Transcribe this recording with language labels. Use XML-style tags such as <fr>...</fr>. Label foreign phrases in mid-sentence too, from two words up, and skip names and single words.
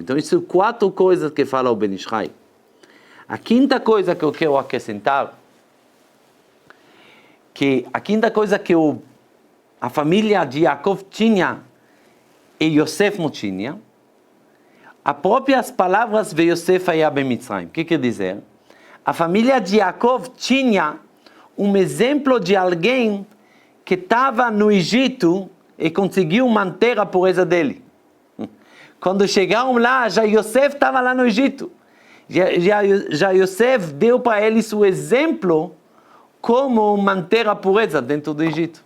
<pt>Então, isso são 4 coisas que fala o Ben Ish Chai. A quinta coisa que eu quero acrescentar, que a quinta coisa que a família de Yaakov tinha e Yosef não tinha, as próprias palavras de Yosef</pt> <he>היה במצרים.</he> <pt>O que quer dizer? A família de Yaakov tinha um exemplo de alguém que estava no Egito e conseguiu manter a pureza dele. Quando chegaram lá, já Yosef estava lá no Egito. Já Yosef deu para eles o exemplo como manter a pureza dentro do Egito.</pt>